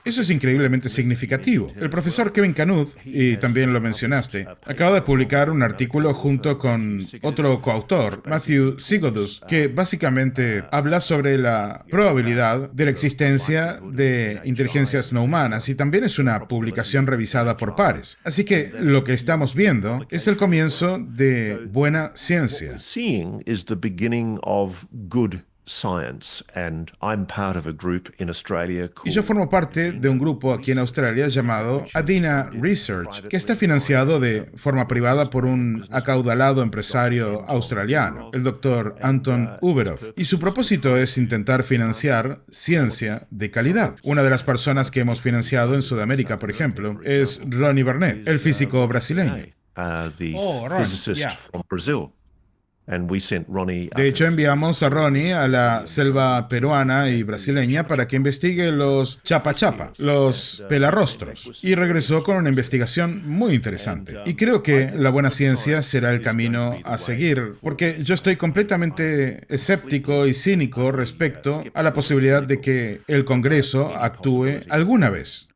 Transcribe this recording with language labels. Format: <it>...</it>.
<es>Eso es increíblemente significativo. El profesor Kevin Knuth, y también lo mencionaste, acaba de publicar un artículo junto con otro coautor, Matthew Sigodus, que básicamente habla sobre la probabilidad de la existencia de inteligencias no humanas y también es una publicación revisada por pares. Así que lo que estamos viendo es el comienzo de buena ciencia.</es> <en>Seeing is the beginning of good science, and I'm part of a group in Australia</en> <es>Y yo formo parte de un grupo aquí en Australia llamado Adina Research, que está financiado de forma privada por un acaudalado empresario australiano, el Dr. Anton Uberov. Y su propósito es intentar financiar ciencia de calidad. Una de las personas que hemos financiado en Sudamérica, por ejemplo, es Ronnie Burnett, el físico brasileño.</es> <en>the physicist from Brazil. And we sent Ronnie.</en> <es>De hecho, enviamos a Ronnie a la selva peruana y brasileña para que investigue los chapa-chapa, los pelarrostros, y regresó con una investigación muy interesante. Y creo que la buena ciencia será el camino a seguir, porque yo estoy completamente escéptico y cínico respecto a la posibilidad de que el Congreso actúe alguna vez.</es>